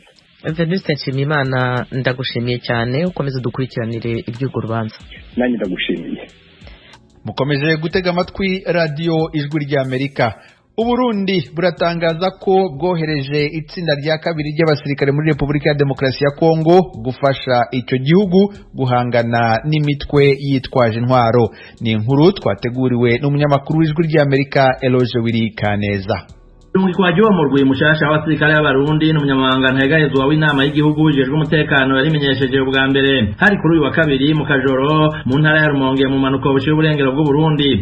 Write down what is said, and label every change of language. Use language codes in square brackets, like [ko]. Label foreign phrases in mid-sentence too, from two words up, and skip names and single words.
[rw] Venuste Nshimiyimana, ndagushimiye cyane, ukomeze dukurikiranire iby'urwo rubanza. Nanjye ndagushimiye. Mukomeje gutega amatwi radiyo Ijwi ry'Amerika. Uburundi buratangaza ko bwohereje itsinda rya kabiri ry'abasirikare muri Repubulika ya Demokarasi ya Kongo gufasha icyo gihugu guhangana n'imitwe yitwaje intwaro. Ni inkuru twateguriwe n'umunyamakuru w'Ijwi ry'Amerika Eloge Wirikaneza. [rn] Umukwaji wa murwi mushasha w'abasirikare b'Abarundi n'umunyamabanga ntayegayezwa w'inama y'igihugu ujejwe umutekano yarimenyesheje ubwa mbere hari kuri uyu wa kabiri mu Kajoro mu ntara ya Rumonge mu manuko bushira uburengero bw'u Burundi.